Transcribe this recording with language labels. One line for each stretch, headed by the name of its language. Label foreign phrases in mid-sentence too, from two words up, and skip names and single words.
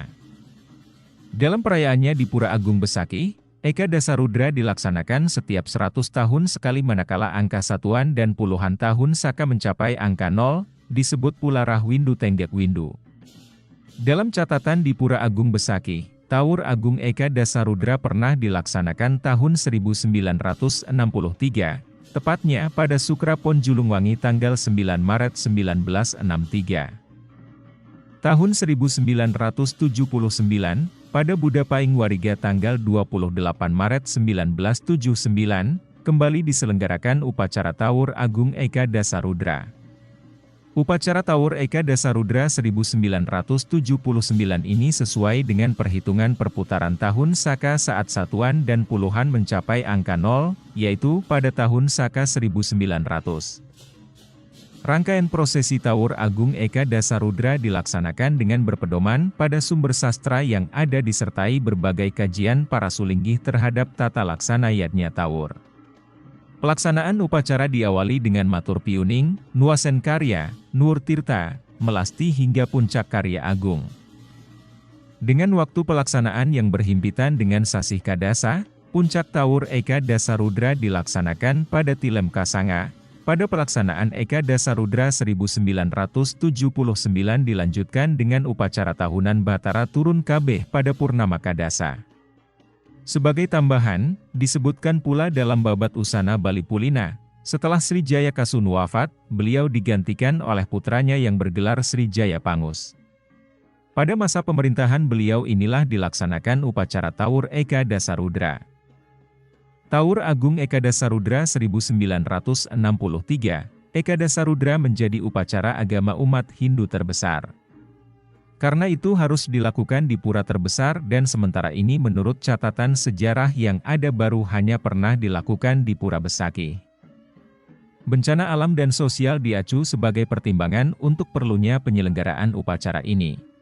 Indonesian: Dalam perayaannya di Pura Agung Besakih, Eka Dasarudra dilaksanakan setiap 100 tahun sekali manakala angka satuan dan puluhan tahun Saka mencapai angka 0, disebut pula Rahwindu Tenggek Windu. Dalam catatan di Pura Agung Besakih, Taur Agung Eka Dasarudra pernah dilaksanakan tahun 1963, tepatnya pada Sukra Pon Julungwangi tanggal 9 Maret 1963. Tahun 1979, pada Buddha Paing Wariga tanggal 28 Maret 1979, kembali diselenggarakan upacara Taur Agung Eka Dasarudra. Upacara Taur Eka Dasarudra 1979 ini sesuai dengan perhitungan perputaran tahun Saka saat satuan dan puluhan mencapai angka 0, yaitu pada tahun Saka 1900. Rangkaian prosesi Taur Agung Eka Dasarudra dilaksanakan dengan berpedoman pada sumber sastra yang ada disertai berbagai kajian para sulinggih terhadap tata laksana yatnya Taur. Pelaksanaan upacara diawali dengan matur piuning, nuasen karya, nur tirta, melasti hingga puncak karya agung. Dengan waktu pelaksanaan yang berhimpitan dengan sasih kadasa, puncak Taur Eka Dasarudra dilaksanakan pada Tilem Kasanga. Pada pelaksanaan Eka Dasarudra 1979 dilanjutkan dengan upacara tahunan Batara Turun Kabeh pada Purnama Kadasa. Sebagai tambahan, disebutkan pula dalam Babat Usana Bali Pulina, setelah Sri Jaya Kasun wafat, beliau digantikan oleh putranya yang bergelar Sri Jaya Pangus. Pada masa pemerintahan beliau inilah dilaksanakan upacara Taur Eka Dasarudra. Taur Agung Eka Dasarudra 1963, Eka Dasarudra menjadi upacara agama umat Hindu terbesar. Karena itu harus dilakukan di pura terbesar dan sementara ini menurut catatan sejarah yang ada baru hanya pernah dilakukan di Pura Besakih. Bencana alam dan sosial diacu sebagai pertimbangan untuk perlunya penyelenggaraan upacara ini.